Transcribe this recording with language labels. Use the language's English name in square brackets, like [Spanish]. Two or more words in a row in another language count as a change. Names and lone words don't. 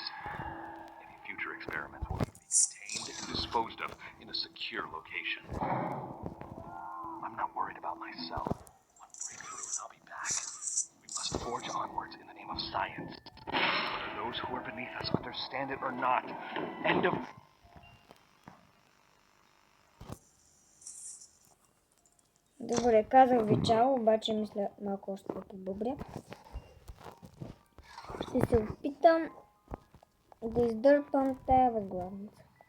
[English] Any future experiments will be contained and disposed of in a secure location. I'm not worried about myself. One breakthrough and I'll be back. We must forge onwards in the name of science. Whether those who are beneath us understand it or not. End of... [Bulgarian] Добре, казах ви чао, обаче мисля малко още да побъбря. Ще се опитам да издърпам тая възглавница.